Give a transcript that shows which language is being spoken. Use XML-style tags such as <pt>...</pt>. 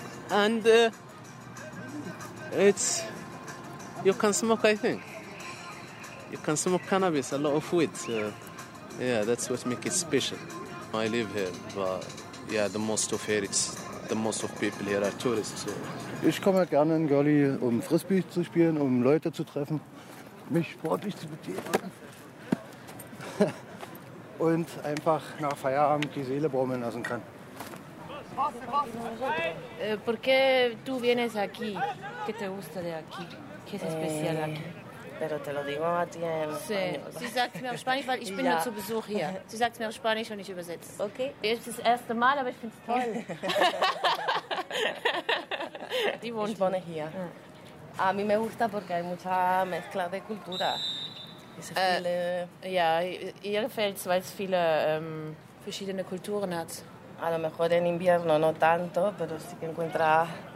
<en>And it's, you can smoke, I think. You can smoke cannabis, a lot of weed. Yeah, that's what makes it special. I live here, but yeah, the most of here is... The most of people here are tourists. So.</en> <de>Ich komme gerne in Görli, um Frisbee zu spielen, um Leute zu treffen, mich sportlich zu betätigen und einfach nach Feierabend die Seele baumeln lassen kann.</de> <es>Por qué tú vienes aquí? ¿Qué te gusta de aquí? ¿Qué es especial aquí? Pero te lo digo a ti en español.</es> <de>Sí, sie sagt mir auf Spanisch, weil ich bin nur zu Besuch hier. Sie sagt mir auf Spanisch und ich übersetze. Okay. Es ist das erste Mal, aber ich finde es toll. Die wohnt hier. Ich wohne hier.</de> <es>A mí me gusta porque hay mucha mezcla de cultura.</es> <de>Ja, ihr gefällt es, weil es viele verschiedene Kulturen hat.</de> <es>A lo mejor en invierno no tanto, pero sí que encuentra...</es>